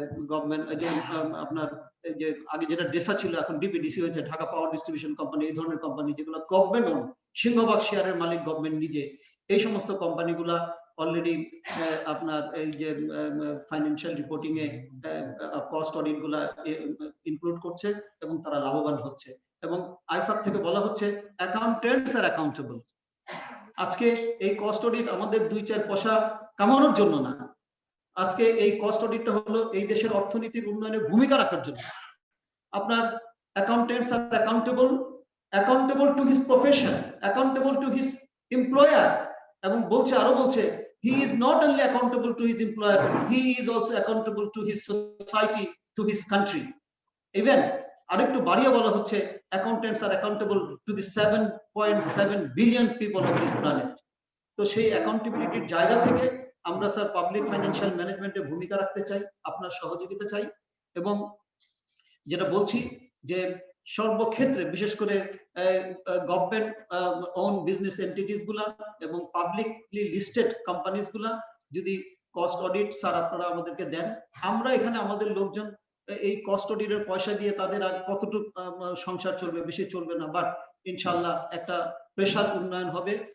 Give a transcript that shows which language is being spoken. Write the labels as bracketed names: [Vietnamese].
[Bangla] Government এই যে আপনার এই যে আগে যেটা ডেসা ছিল এখন ডিপিডিসি হয়েছে, ঢাকা পাওয়ার ডিস্ট্রিবিউশন কোম্পানি, এই ধরনের কোম্পানি যেগুলো গভর্নমেন্ট ওন, সিংহভাগ শেয়ারের মালিক গভর্নমেন্ট নিজে, এই সমস্ত কোম্পানিগুলা অলরেডি আপনার এই যে ফাইন্যান্সিয়াল রিপোর্টিং এ কস্ট অডিট গুলা ইনক্লুড করছে এবং তারা লাভবান হচ্ছে। এবং আইফাক থেকে বলা হচ্ছে অ্যাকাউন্টেন্টস আর অ্যাকাউন্টেবল। আজকে এই কস্ট অডিট আমাদের 2-4 পয়সা কামানোর জন্য না, আজকে এই কস্ট অডিটটা হলো এই দেশের অর্থনীতির উন্নয়নে ভূমিকা রাখার জন্য। [English] আপনার accountants are accountable to his profession, accountable to his employer, [Bangla] এবং বলছে আরো বলছে [English] he is not only accountable to his employer, he is also accountable to his society, to his country. Even [Bangla] আরেকটু বাড়িয়ে বলা হচ্ছে [English] accountants are accountable to the 7.7 billion people of this planet. [Bangla] তো সেই অ্যাকাউন্টেবিলিটির জায়গা থেকে আমরা স্যার পাবলিক ফাইন্যান্সিয়াল ম্যানেজমেন্টের ভূমিকা রাখতে চাই, আপনার সহযোগিতা চাই। এবং যেটা বলছি যে সর্বক্ষেত্রে বিশেষ করে গভর্নমেন্ট ওন বিজনেস এন্টিটিস গুলা এবং পাবলিকলি লিস্টেড কোম্পানিজ গুলা যদি কস্ট অডিট স্যার আপনারা আমাদেরকে দেন, আমরা এখানে আমাদের লোকজন এই কস্ট অডিটের পয়সা দিয়ে তাদের আর কতটুকু সংসার চলবে, বেশি চলবে না, বাট ইনশাআল্লাহ একটা প্রেশার উন্নয়ন হবে।